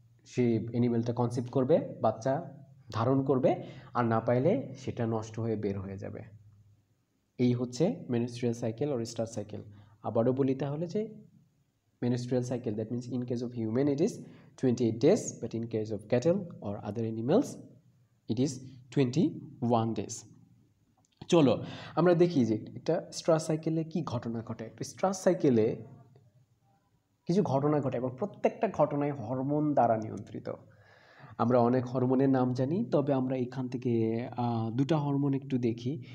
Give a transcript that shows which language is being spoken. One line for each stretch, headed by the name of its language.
Bangla: সে অ্যানিমেলটা conceive করবে, বাচ্চা ধারণ করবে, আর না পাইলে সেটা নষ্ট হয়ে বের হয়ে যাবে। এই হচ্ছে menstrual cycle or star cycle. আবারও বলি তাহলে যে
English: menstrual cycle, that means in case of human it is 28 days, but in case of cattle or other animals it is 21 days.
Bangla: চলো আমরা দেখি যে একটা স্ট্রাস সাইকেলে কি ঘটনা ঘটে। একটা স্ট্রাস সাইকেলে কিছু ঘটনা ঘটে এবং প্রত্যেকটা ঘটনায় হরমোন দ্বারা নিয়ন্ত্রিত। আমরা অনেক হরমোনের নাম জানি, তবে আমরা এখান থেকে দুটা হরমোন একটু দেখি।